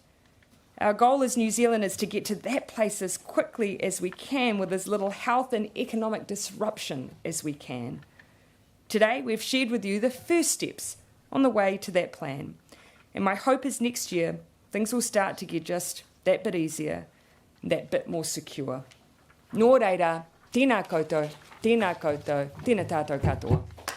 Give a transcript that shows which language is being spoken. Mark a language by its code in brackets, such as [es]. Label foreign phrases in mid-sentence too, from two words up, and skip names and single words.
[en] Our goal as New Zealanders is to get to that place as quickly as we can with as little health and economic disruption as we can. Today, we've shared with you the first steps on the way to that plan. And my hope is next year, things will start to get just that bit easier, that bit more secure. [mi] Nō reira, tēnā koutou, tēnā koutou, tēnā tātou katoa.